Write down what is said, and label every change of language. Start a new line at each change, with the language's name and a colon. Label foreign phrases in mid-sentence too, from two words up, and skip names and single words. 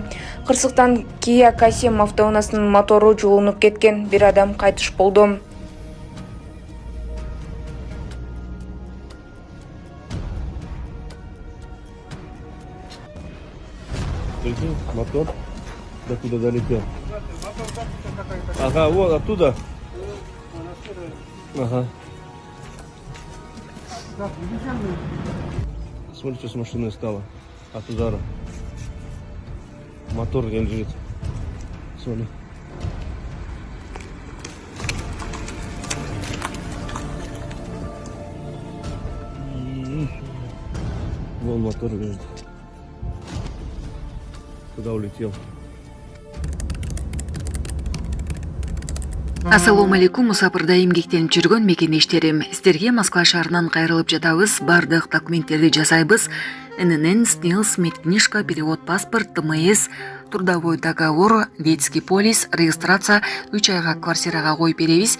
Kyrgyz: Кырсыктан Kia K7 автоунаасынын мотору жуулунуп кеткен. Бир адам кайтыш болду.
Russian: Мотор докуда долетел? Ага, вот оттуда. Ага. Смотри, что с машиной стало от удара. Мотор лежит. Смотри. Вон мотор лежит. Куда улетел?
Arabic: السلام عليكم,
Kyrgyz: мусапырда эмгектенип жүргөн мекендештерим. Сиздерге Москва шаарынан кайрылып жатабыз. Бардык документтерди жасайбыз.
Russian: ННН, СНИЛС, медкнижка, перевод паспорт, ТМС, трудовой договор, детский полис, регистрация
Kyrgyz: 3 айга квартирага коюп беребиз.